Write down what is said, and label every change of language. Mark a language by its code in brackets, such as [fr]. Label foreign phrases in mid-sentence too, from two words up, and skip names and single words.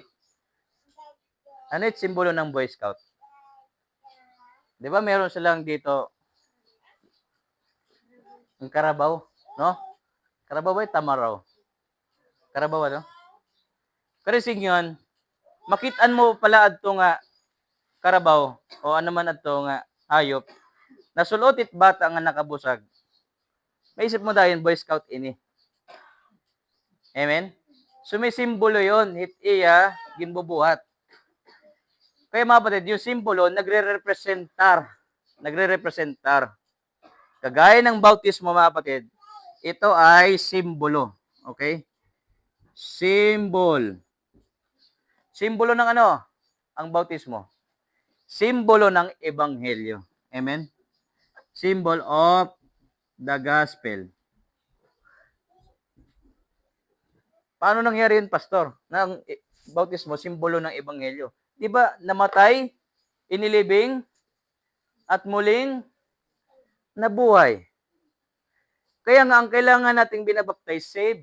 [tl] Ano yung simbolo ng Boy Scout? Di ba meron silang dito ang karabaw, no? Karabaw ba yung tamaraw? Karabaw, ano? Pero yun, [war] makitaan mo pala adto nga karabaw o ano man adto nga hayop, nasulutit bata nga nakabusag. [tl] Maisip mo dahil Boy Scout ini. Amen? So may simbolo yon, [war] hit iya ginbubuhat. [tl] Kaya mga kapatid, yung simbolo nagre-representar. Kagaya ng bautismo mga kapatid, ito ay simbolo. Okay? Symbol. Simbolo ng ano? Ang bautismo. Simbolo ng ebanghelyo. Amen? [en] Symbol of the gospel. [tl] Paano nangyari yun, Pastor? Ng bautismo, simbolo ng ebanghelyo. Di ba namatay, inilibing, at muling nabuhay? Kaya nga, ang kailangan nating binabaptize, save.